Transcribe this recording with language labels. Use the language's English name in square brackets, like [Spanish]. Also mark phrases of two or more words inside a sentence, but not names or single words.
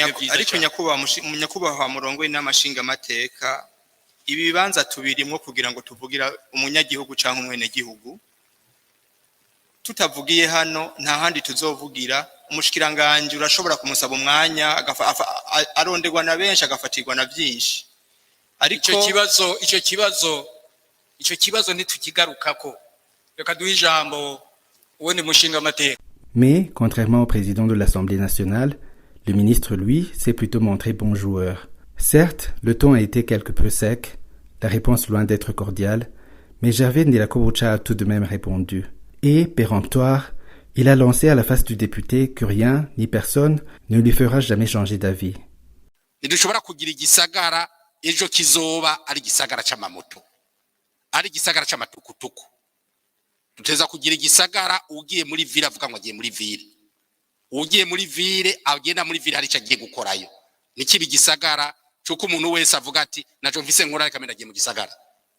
[Rundi] ariko nyakubahwa murongoye n'amashinga amateka ibi bibanza tubirimwo kugira ngo tuvugira umunyagihugu canke umwene gihugu tutavugiye hano nta handi tuzovugira umushikiranganje urashobora kumusaba umwanya aronderwa na benshi agafatirwa na byinshi ariko icyo kibazo ntitukigarukako reka duhe ijambo uwundi mushinga amateka. [French] Mais, contrairement au président de l'Assemblée nationale, le ministre, lui, s'est plutôt montré bon joueur. Certes, le ton a été quelque peu sec, la réponse loin d'être cordiale, mais Gervais Ndirakobucha a tout de même répondu. Et, péremptoire, il a lancé à la face du député que rien ni personne ne lui fera jamais changer d'avis. [Rundi] Ntidushobora kugira igisagara ejo kizoba ari igisagara c'amamoto ari igisagara c'amatukutuku tuteza kugira igisagara ugiye muri ville avuga ngo agiye muri ville ugiye muri ville agenda muri ville hari cyagiye gukorayo nikibi gisagara cyuko umuntu wese avuga ati naco mfise nkora reka menda agiye mu gisagara ni